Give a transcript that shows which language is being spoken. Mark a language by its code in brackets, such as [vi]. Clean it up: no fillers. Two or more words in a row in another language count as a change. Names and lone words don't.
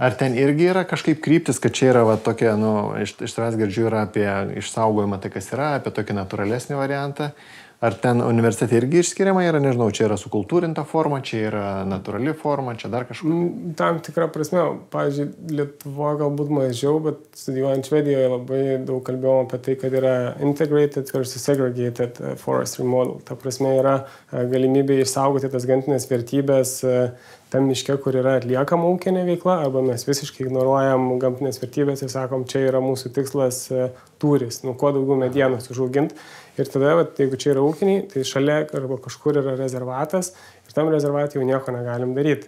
[lt] Ar ten irgi yra kažkaip kryptis, kad čia yra va, tokia, iš tavęs girdžiu, yra apie išsaugojimą tai, kas yra, apie tokį natūralesnį variantą. Ar ten universitete irgi išskiriama yra, nežinau, čia yra sukultūrinta forma, čia yra natūrali forma, čia dar kažkur? Tam tikrą prasme, pavyzdžiui, Lietuvoje galbūt mažiau, bet studijuojant Švedijoje labai daug kalbėjom apie tai, kad yra [en] integrated versus segregated forestry model. [lt] Ta prasme yra galimybė išsaugoti tas gamtinės vertybės tam miške, kur yra atliekama ūkinė veikla, arba mes visiškai ignoruojam gamtinės vertybės ir sakom, čia yra mūsų tikslas tūris, kuo daugiau medienos užauginti. Ir tada, jeigu čia yra ūkiniai, tai šalia arba kažkur yra rezervatas ir tam rezervatui jau nieko negalim daryti.